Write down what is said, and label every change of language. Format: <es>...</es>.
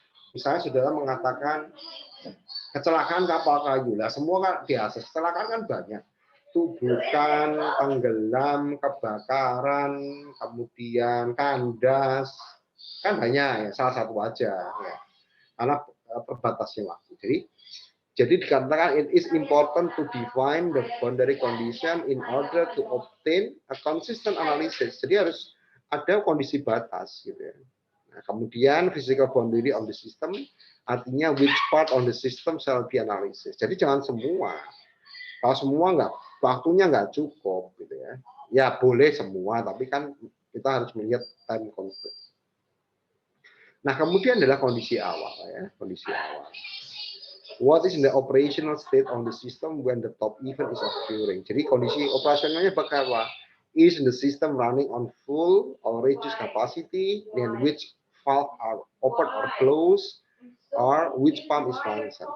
<id>Misalnya saudara mengatakan kecelakaan kapal kayu, lah semua kan biasa. Kecelakaan kan banyak. Tubuhkan, tenggelam, kebakaran, kemudian kandas. Kan hanya ya, salah satu aja ya. Karena terbatasnya waktu. Jadi dikatakan</id> <en>it is important to define the boundary condition in order to obtain a consistent analysis.</en> <id>Jadi harus ada kondisi batas gitu ya. Nah, kemudian</id> <en>physical boundary of the system artinya which part of the system shall be analysis.</en> <id>Jadi jangan semua. Kalau semua waktunya nggak cukup gitu ya. Ya boleh semua, tapi kan kita harus melihat time constraint. Nah, kemudian adalah kondisi awal ya, kondisi awal.</id> <en>What is the operational state of the system when the top event is occurring?</en> <id>Jadi kondisi operasionalnya bagaimana?</id> <en>Is the system running on full or reduced capacity? Then which valve are open or closed? Or which pump is functional?</en>